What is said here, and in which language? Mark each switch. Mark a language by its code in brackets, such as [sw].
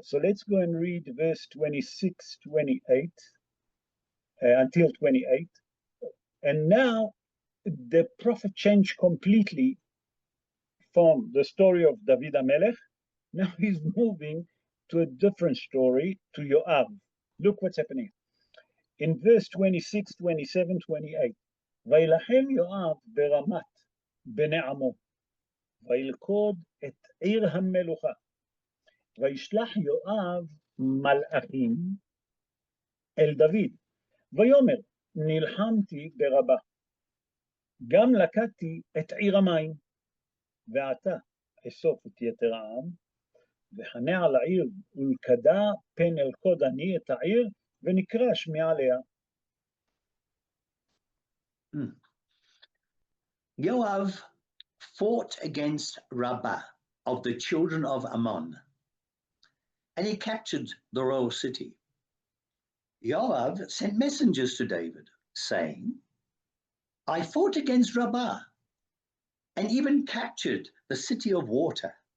[en] So let's go and read verse 26, 28, until 28. And now the prophet changed completely from the story of David HaMelech. Now he's moving to a different story, to Yoav. Look what's happening. In verse 26, 27, 28. [he] וילחם יואב ברמת בני עמו, וילכוד את עיר המלוכה, וישלח יואב מלאכים אל דוד, ויאמר נלחמתי ברבה, גם לקחתי את עיר המים, ועתה אסוף את יתר העם, וחנה על העיר ולכדה פן אלכוד אני את העיר, ונקרש מעליה. [en] Yoav fought against Rabbah of the children of Ammon, and he captured the royal city. Yoav sent messengers to David, saying, I fought against Rabbah, and even captured the city of water.